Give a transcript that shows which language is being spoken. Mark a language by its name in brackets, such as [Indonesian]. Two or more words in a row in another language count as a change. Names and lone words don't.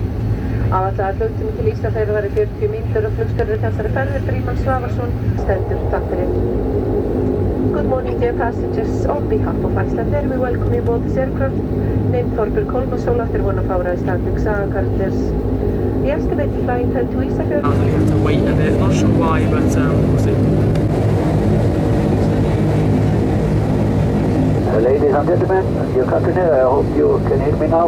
[Icelandic] Áætlaður flugtími til Ísafjörður var í 40 mínútur og flugstjóri þessari ferð Frímann Svavarsson stendur. Takk fyrir. [English] Good morning, dear passengers. On behalf of Icelandair, we welcome you aboard this aircraft named Þorbjörn after one of our Icelandic saga characters. The estimated flying time to Ísafjörður. I think we have to wait a bit. Not sure why, but we'll see. Ladies and gentlemen, dear captain here, I hope you can hear me now.